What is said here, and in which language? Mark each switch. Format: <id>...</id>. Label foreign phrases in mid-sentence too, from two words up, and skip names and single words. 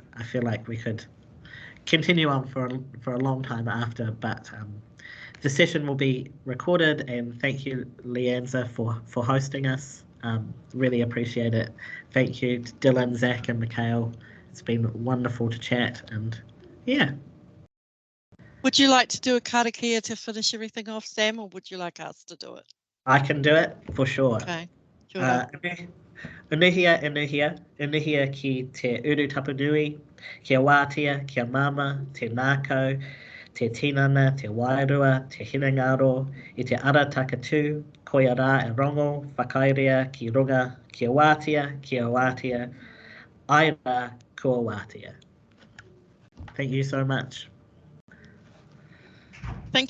<en>I feel like we could continue on for a long time after, but the session will be recorded, and thank you, LIANZA, for hosting us. Really appreciate it. Thank you to Dylan, Zak and Michel. It's been wonderful to chat, and yeah. Would you like to do a karakia to finish everything off, Sam, or would you like us to do it? I can do it for sure. Okay.</en> <mi>Kia ora. Unuhia, unuhia ki te uru tapanui, kia wātia, kia mama, te nākau, te tinana, te wairua, te hinangaro, I te ara takatū, koia rā e rongo, whakairea ki runga, kia wātia, ai rā kua wātia.</mi> <en>Thank you so much. Thank you.</en>